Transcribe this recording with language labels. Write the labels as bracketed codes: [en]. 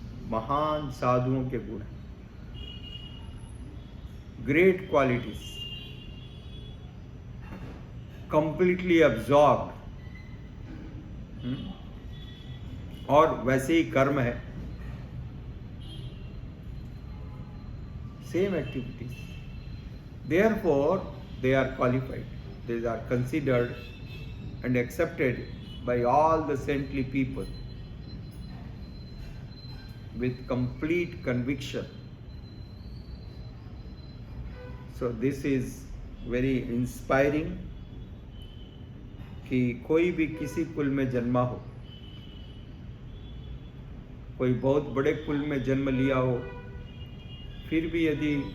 [hi] महान साधुओं के गुण, [en] Great qualities, completely absorbed. [hi] और वैसे ही कर्म है, [en] Same activities. Therefore they are qualified, they are considered and accepted by all the saintly people with complete conviction. So this is very inspiring [hi] कि कोई भी किसी कुल में जन्मा हो, कोई बहुत बड़े कुल में जन्म लिया हो, फिर भी यदि